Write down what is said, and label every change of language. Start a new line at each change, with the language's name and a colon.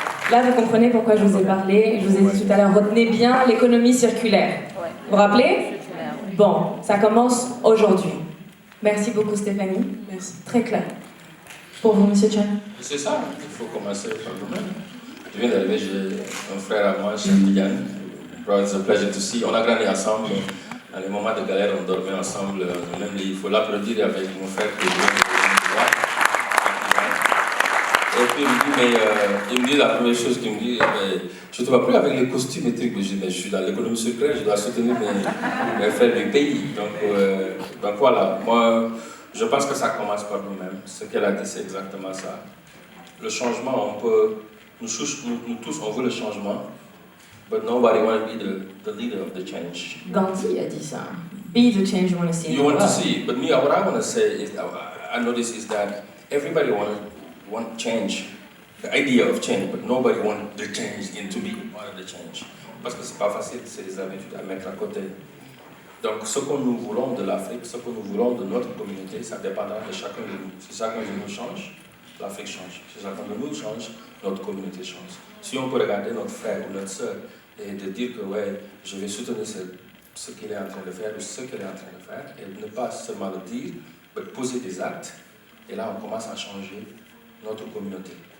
French: Là, vous comprenez pourquoi je vous ai parlé. Je vous ai dit tout à l'heure, retenez bien l'économie circulaire. Vous vous rappelez? Bon, ça commence aujourd'hui. Merci beaucoup, Stéphanie. Merci. Très clair. Pour vous, Monsieur Chan? C'est ça, il faut commencer par nous-mêmes. Je viens d'arriver, j'ai un frère à moi, Yann.
English: It's a pleasure to see.
French: On a grandi ensemble. Dans les moments de galère, on dormait ensemble. Même il faut l'applaudir avec mon frère qui vient de voir. Et puis il me dit la première chose qu'il me dit, je ne te vois plus avec les costumes et trucs. Je dis, mais je suis dans l'économie circulaire, je dois soutenir mes frères du pays. Donc voilà, moi je pense que ça commence par nous-mêmes. Ce qu'elle a dit, c'est exactement ça. Le changement, nous tous, on veut le changement.
English: But nobody wants to be the leader of the change.
French: Gandhi a dit ça.
English: Be the change you want to see. You want to see, but me, what I want to say is that I notice is that everybody want change, the idea of change, but nobody want the change into be part of the change.
French: Parce que c'est pas facile, c'est des habitudes à mettre à côté. Donc, ce que nous voulons de l'Afrique, ce que nous voulons de notre communauté, ça dépendra de chacun de nous. Si chacun de nous change, l'Afrique change. Si chacun de nous change, notre communauté change. Si on peut regarder notre frère ou notre soeur et de dire que ouais, je vais soutenir ce qu'il est en train de faire ou ce qu'elle est en train de faire, et ne pas seulement le dire, mais poser des actes, et là on commence à changer notre communauté.